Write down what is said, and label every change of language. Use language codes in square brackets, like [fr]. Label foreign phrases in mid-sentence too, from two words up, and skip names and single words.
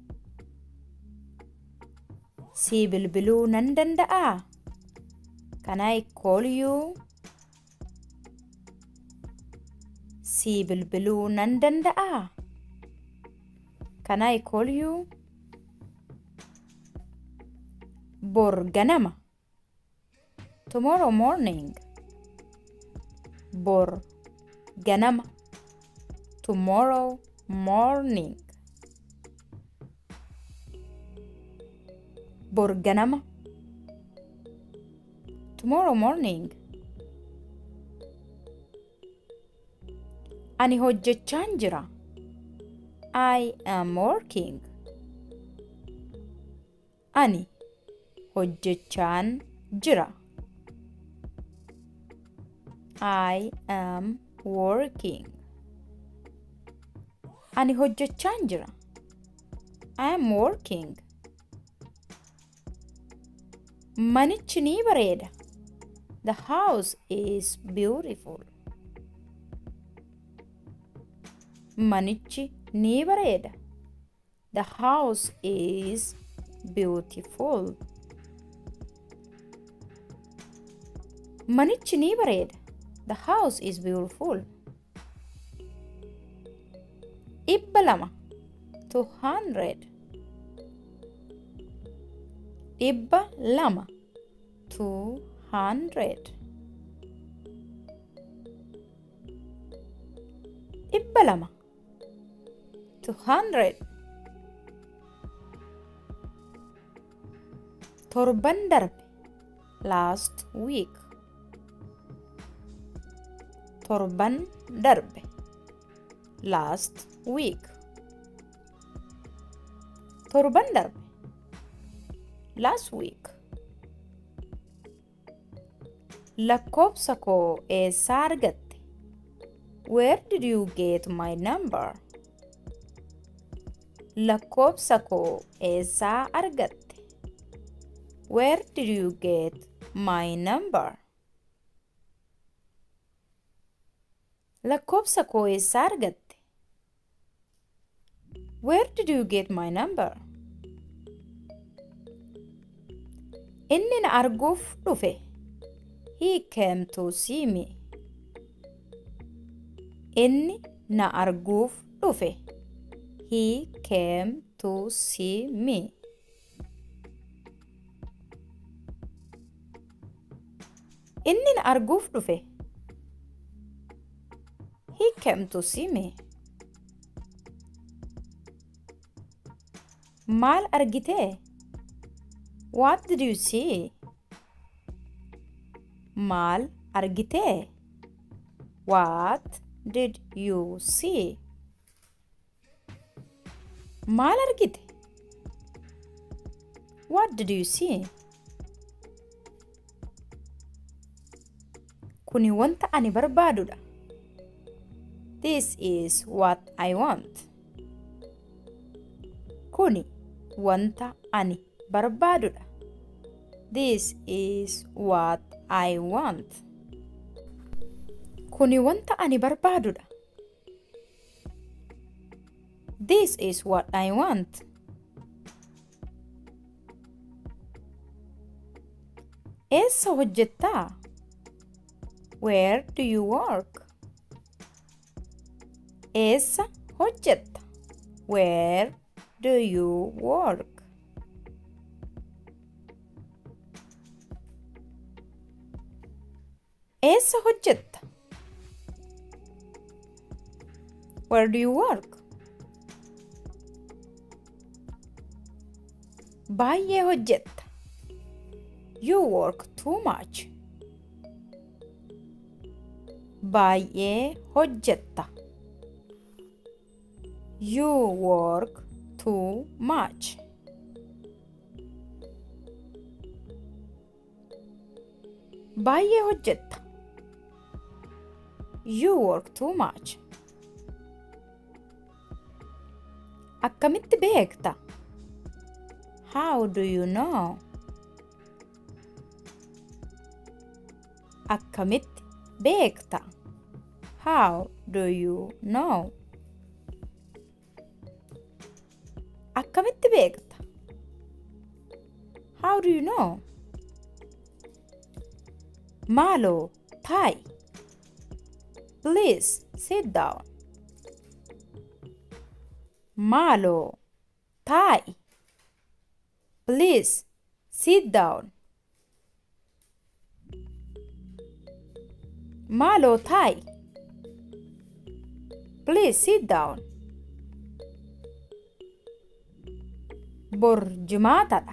[om] Si bilbiluu nan danda'aa? [en] Can I call you? [om] Si bilbiluu nan danda'aa? [en] Can I call you? [om] Bor ganama. [en] Tomorrow morning. [om] Bor ganama. [en] Tomorrow morning. [om] Bor ganama. [en] Tomorrow morning. [om] Ani hojjechaan jira. [en] I am working. [om] Ani hojjechaan jira. [en] I am working. [om] Ani hojjechaan jira. [en] I am working. [om] Manichi ni bareeda. [en] The house is beautiful. [om] Manichi ni bareeda. [en] The house is beautiful. [om] Manichi ni bareeda. [en] The house is beautiful. [om] Dhibba lama. 200. Dhibba lama. 200. Dhibba lama. 200. Torban darbe. [en] Last week. [om] Torban darbe. [en] Last week. [om] Torban darbe. [en] Last week. [om] Lakkoobsa koo eessaa argatte? [en] Where did you get my number? [om] Lakkoobsa koo eessaa argatte? [en] Where did you get my number. [om] Lakkoofsa koo eessaa argatte? [en] Where did you get my number? [om] Inni na arguuf dhufe. [en] He came to see me. [om] Inni na arguuf dhufe. [en] He came to see me. [om] Inni na arguuf dhufe. [en] He came to see me. [om] Maal argite? [en] What did you see? [om] Maal argite? [en] What did you see? [om] Maal argite? [en] What did you see? [om] Kuni wanta ani barbaadudha. [en] This is what I want. [om] Kuni wanta ani barbaadudha. [en] This is what I want. [om] Kuni wanta ani barbaadudha. [en] This is what I want. [om] Eessa hojjettaa? [en] Where do you work? [om] Eessa hojjetta? [en] Where do you work? [om] Eessa hojjetta? [en] Where do you work? [om] Baay'ee hojjetta. [en] You work too much. [om] Baay'ee hojjetta. [en] You work too much. [om] Baay'ee hojjetta. [en] You work too much. [om] Akkamitti beekta? [en] How do you know? [om] Akkamitti beekta? [en] How do you know? [om] Akkamitti beekta? [en] How do you know? [om] Maaloo taa'i. [en] Please sit down. [om] Maaloo taa'i. [en] Please sit down. [om] Maaloo taa'i. [en] Please sit down. [om] Bor Jumaatadha.